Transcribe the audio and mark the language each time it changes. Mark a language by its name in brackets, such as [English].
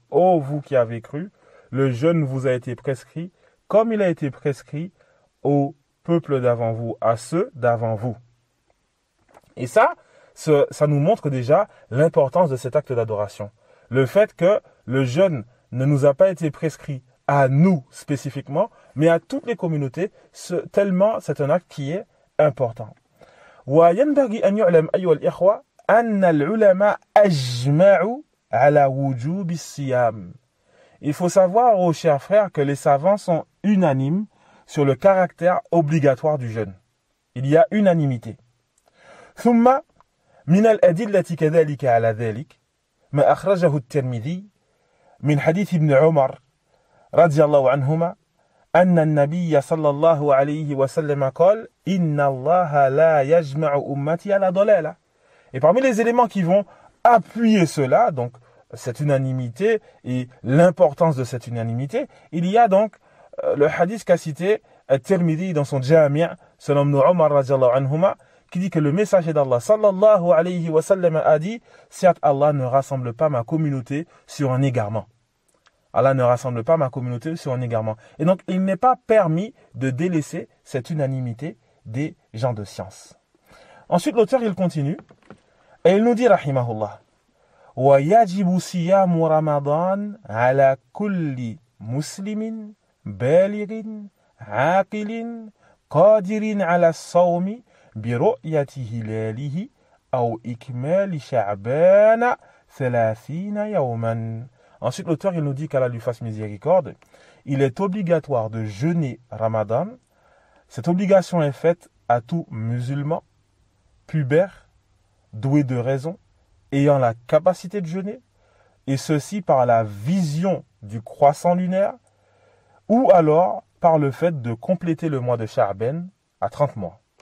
[French] Ô vous qui avez cru, le jeûne vous a été prescrit comme il a été prescrit au peuple d'avant vous, à ceux d'avant vous. Et ça nous montre déjà l'importance de cet acte d'adoration. Le fait que le jeûne ne nous a pas été prescrit à nous spécifiquement, mais à toutes les communautés, tellement c'est un acte qui est important. [Arabic] وينبغي أن يعلم أيها الإخوة أن العلماء أجمعوا على وجوب الصيام. [French] Il faut savoir, aux chers frères, que les savants sont unanimes sur le caractère obligatoire du jeûne. Il y a unanimité. [Arabic] ثم من الأدلة كذلك على ذلك ما أخرجه الترمذي من حديث ابن عمر رضي الله عنهما أن النبي صلى الله عليه وسلم قال إن الله لا يجمع أمتي على ضلالة. [French] Et parmi les éléments qui vont appuyer cela, donc cette unanimité et l'importance de cette unanimité, il y a donc le hadith qu'a cité At-Tirmidhi dans son Jami' selon Ibn Umar radiyallahu anhuma, qui dit que le messager d'Allah sallallahu alayhi wa sallam a dit, certes Allah ne rassemble pas ma communauté sur un égarement. Allah ne rassemble pas ma communauté sur un égarement. Et donc il n'est pas permis de délaisser cette unanimité des gens de science. Ensuite l'auteur il continue et il nous dit rahimahullah [Arabic] ويجب صيام رمضان على كل مسلم بالغ عاقل قادر على الصوم برؤية هلاله أو إكمال شعبان 30 يوما. [French] Ensuite, l'auteur il nous dit qu'Allah lui fasse miséricorde. Il est obligatoire de jeûner Ramadan. Cette obligation est faite à tout musulman, pubère, doué de raison, ayant la capacité de jeûner, et ceci par la vision du croissant lunaire, ou alors par le fait de compléter le mois de Sha'ban à 30 mois.